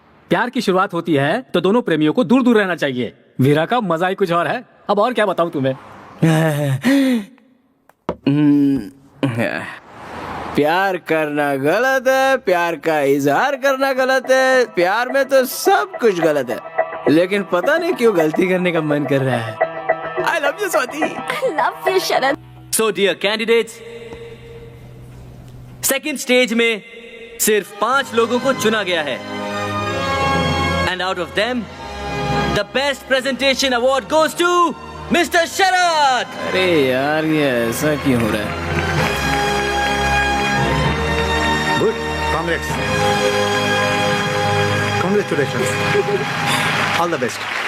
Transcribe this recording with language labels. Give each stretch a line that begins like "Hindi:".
Hindi: प्यार की शुरुआत होती है तो दोनों प्रेमियों को दूर दूर रहना चाहिए। वीरा का मजा ही कुछ और है। अब और क्या बताऊं तुम्हें? प्यार करना गलत है, प्यार का इजहार करना गलत है, प्यार में तो सब कुछ गलत है, लेकिन पता नहीं क्यों गलती करने का मन कर रहा है।
English: I love you Swati. I love you Sharad. So dear candidates,
Hindi: second stage में सिर्फ 5 लोगों को चुना गया है।
English: And out of them, the best presentation award goes to Mr.
Hindi: शरद। अरे यार, ये ऐसा क्यों हो रहा है?
English: Good, congratulations, all the best.